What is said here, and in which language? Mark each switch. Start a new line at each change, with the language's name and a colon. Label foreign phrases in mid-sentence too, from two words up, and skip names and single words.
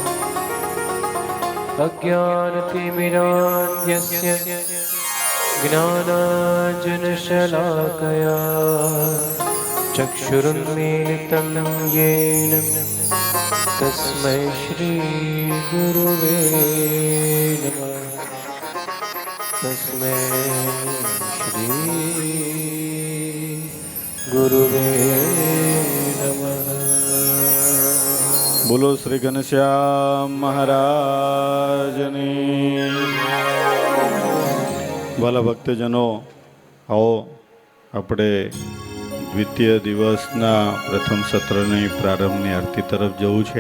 Sanskrit: अज्ञानतिमिरान्धस्य ज्ञानाञ्जनशलाकया चक्षुरुन्मीलितं येन तस्मै श्रीगुरुवे नमः. तस्मै श्रीगुरुवे नमः.
Gujarati: બોલો શ્રી ઘનશ્યામ મહારાજની. વાલા ભક્તજનો, આવો આપણે દ્વિતીય દિવસના પ્રથમ સત્રની પ્રારંભની આરતી તરફ જવું છે.